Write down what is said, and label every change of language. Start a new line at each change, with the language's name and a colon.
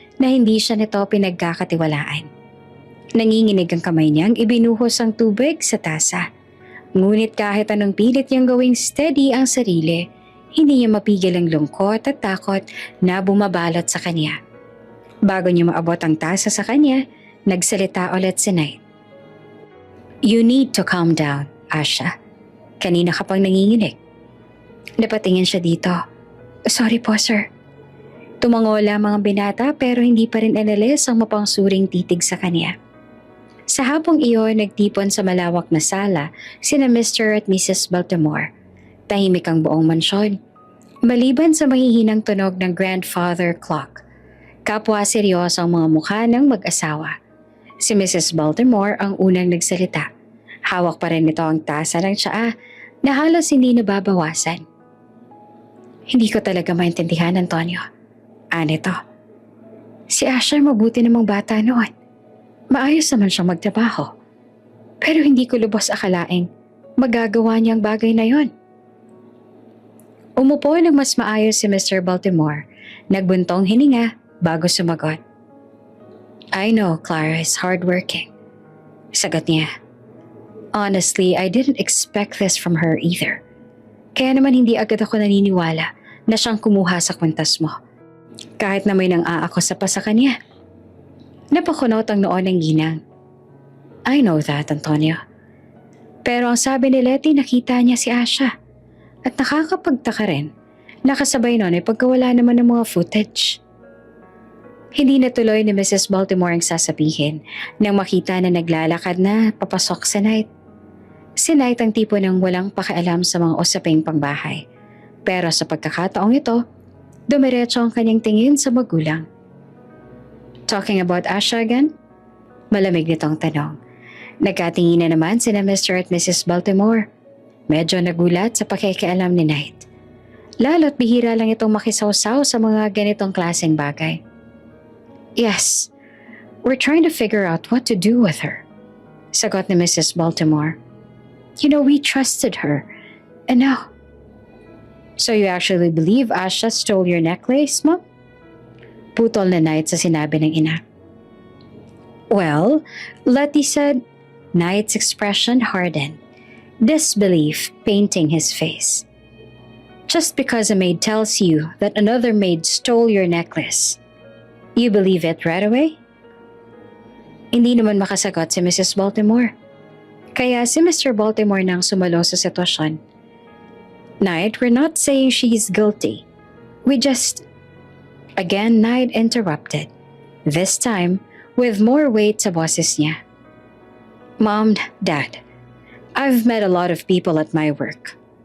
Filipino: na hindi siya nito pinagkakatiwalaan. Nanginginig ang kamay niyang ibinuhos ang tubig sa tasa. Ngunit kahit anong pilit niyang gawing steady ang sarili, hindi niya mapigil ang lungkot at takot na bumabalot sa kanya. Bago niya maabot ang tasa sa kanya, nagsalita ulit si Knight.
English: "You need to calm down, Asha.
Filipino: Kanina ka pang nanginginig." Napatingin siya dito. "Sorry po, sir." Tumango lamang ang binata pero hindi pa rin inalis ang mapangsuring titig sa kanya. Sa hapong iyon, nagtipon sa malawak na sala sina Mr. at Mrs. Baltimore. Tahimik ang buong mansyon. Maliban sa mahihinang tunog ng grandfather clock, kapwa seryoso ang mga mukha ng mag-asawa. Si Mrs. Baltimore ang unang nagsalita. Hawak pa rin nito ang tasa ng tsaa na halos hindi nababawasan. "Hindi ko talaga maintindihan, Antonio. Anito, si Asher mabuti namang bata noon. Maayos naman siyang magtrabaho. Pero hindi ko lubos akalaing magagawa niya ang bagay na yon." Umupo ng mas maayos si Mr. Baltimore. Nagbuntong hininga bago sumagot.
English: "I know Clara is hardworking."
Filipino: Sagot niya.
English: "Honestly, I didn't expect this from her either.
Filipino: Kaya naman hindi agad ako naniniwala na siyang kumuha sa kwintas mo. Kahit na may nang-aakusa pa sa kanya." Napakunot ang noon ng ginang.
English: "I know that, Antonio.
Filipino: Pero ang sabi ni Letty, nakita niya si Asha. At nakakapagtaka rin, nakasabay nun ay pagkawala naman ng mga footage." Hindi natuloy ni Mrs. Baltimore ang sasabihin nang makita na naglalakad na papasok si Knight. Si Knight ang tipo ng walang pakialam sa mga usaping pangbahay. Pero sa pagkakataong ito, dumiretso ang kanyang tingin sa magulang.
English: "Talking about Asha again?"
Filipino: Malamig nitong tanong. Nagkatingin na naman sina Mr. at Mrs. Baltimore. Medyo nagulat sa pakikialam ni Knight. Lalo't bihira lang itong makisawsaw sa mga ganitong klaseng bagay.
English: "Yes, we're trying to figure out what to do with her,"
Filipino: sagot ni Mrs. Baltimore.
English: "You know, we trusted her. And now..." "So you actually believe Asha stole your necklace, Mom?"
Filipino: Putol na Knight sa sinabi ng ina.
English: "Well," Letty said. Knight's expression hardened, disbelief painting his face. "Just because a maid tells you that another maid stole your necklace, you believe it right away?"
Filipino: Hindi naman makasagot si Mrs. Baltimore. Kaya si Mr. Baltimore nang sumalo sa sitwasyon.
English: "Knight, we're not saying she's guilty. We just..." Again, Knight interrupted. This time, with more weight
Filipino: sa boses niya.
English: "Mom, Dad, I've met a lot of people at my work.